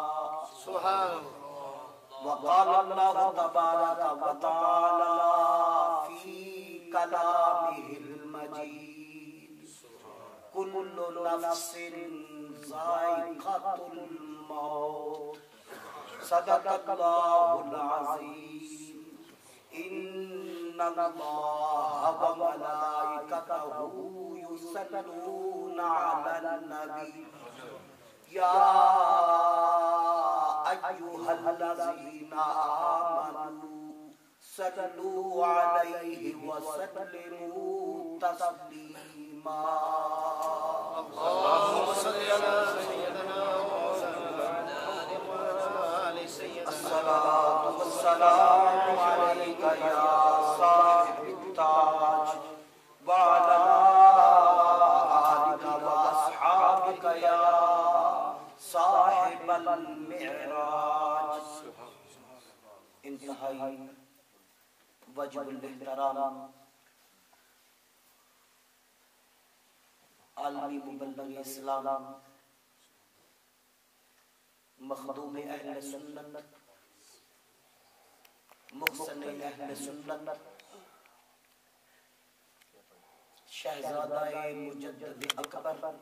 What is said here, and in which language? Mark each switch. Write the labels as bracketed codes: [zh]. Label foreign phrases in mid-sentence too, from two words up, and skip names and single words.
[ar] وقال الله تبارك وتعالى في كلامه المجيد كل نفس ذائقة الموت صدق الله العظيم إن الله وملائكته يصلون على النبي يا أيها الذين آمنوا صلوا عليه وسلموا تسليما اللهم صل على سيدنا الصلاة والسلام عليك يا صاحب التاج وعلى آلك وأصحابك يا صاحب المعراج. [ur] انتہائی وجہ الاحترام عالمی مبلغ اسلام مخدوم اہل سنت محسن اہل سنت شہزادہ مجدد اکبر